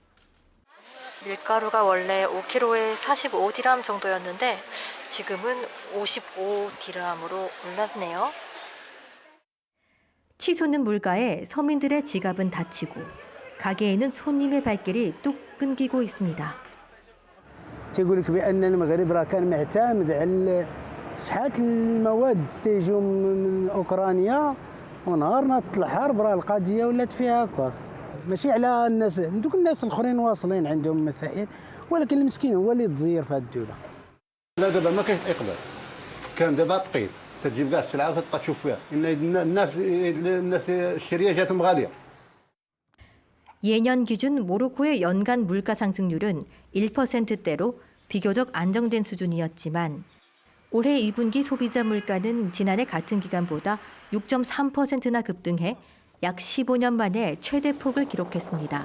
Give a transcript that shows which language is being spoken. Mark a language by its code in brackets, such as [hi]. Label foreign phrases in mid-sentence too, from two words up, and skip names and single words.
[ko] 밀가루가 원래 5kg에 45디람 정도였는데 지금은 55디람으로 올랐네요. 치솟는 물가에 서민들의 지갑은 다치고 가게에는 손님의 발길이 뚝 끊기고 있습니다. [ar] تقول لك بأن المغرب راه كان معتمد على شحال المواد تيجوا من أوكرانيا ونهار نط الحرب راه القضية ولات فيها هكا ماشي على الناس دوك الناس الآخرين واصلين عندهم مسائل ولكن المسكين هو اللي تزير في هذه الدولة. لا دابا ما كاينش إقبال كان دابا ثقيل تجيب كاع السلعة وتبقى تشوف فيها الناس الشرية جاتهم غالية. [ko] 예년 기준 모로코의 연간 물가 상승률은 1%대로 비교적 안정된 수준이었지만 올해 2분기 소비자 물가는 지난해 같은 기간보다 6.3%나 급등해 약 15년 만에 최대폭을 기록했습니다.